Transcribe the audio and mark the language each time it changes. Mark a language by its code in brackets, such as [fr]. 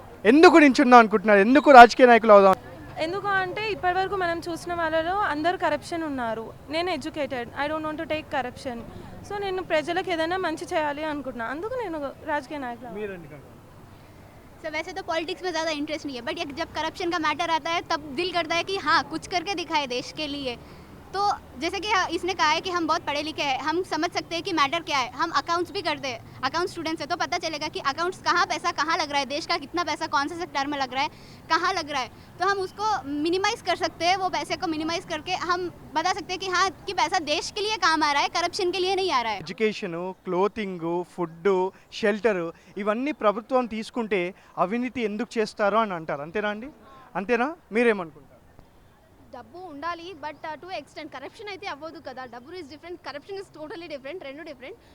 [te] ఎందుకు నించున్నాం అనుకుంటున్నారు? ఎందుకు రాజకీయ నాయకులు అవుదాం? ఎందుకు అంటే ఇప్పటివరకు మనం చూసిన వాళ్ళలో అందరూ కరప్షన్ ఉన్నారు. నేను educated, [en] I don't want to take corruption. [te] So నేను ప్రజలకు ఏదైనా మంచి చేయాలి అనుకుంటున్నాను, అందుకు నేను రాజకీయ నాయకులు. [hi] सर वैसे तो पॉलिटिक्स में ज़्यादा इंटरेस्ट नहीं है, बट जब करप्शन का मैटर आता है तब दिल करता है कि हाँ कुछ करके दिखाए देश के लिए. तो जैसे कि इसने कहा है कि हम बहुत पढ़े लिखे हैं, हम समझ सकते हैं कि मैटर क्या है. हम अकाउंट्स भी करते हैं, अकाउंट स्टूडेंट्स है, तो पता चलेगा कि अकाउंट्स कहाँ पैसा कहाँ लग रहा है, देश का कितना पैसा कौन से सेक्टर में लग रहा है, कहाँ लग रहा है. तो हम उसको मिनिमाइज़ कर सकते हैं, वो पैसे को मिनिमाइज़ करके हम बता सकते हैं कि हाँ कि पैसा देश के लिए काम आ रहा है, करप्शन के लिए नहीं आ रहा है. [te] ఎడ్యుకేషను, క్లోతింగు, ఫుడ్డు, షెల్టరు ఇవన్నీ ప్రభుత్వం తీసుకుంటే అవినీతి ఎందుకు చేస్తారో అని అంటారు. అంతేనా అండి? అంతేనా? మీరేమనుకుంటారు? డబ్బు ఉండాలి, [en] but to extent corruption [te] అయితే అవ్వదు కదా. [en] డబ్బు is different, corruption is totally different, [te] రెండు డిఫరెంట్.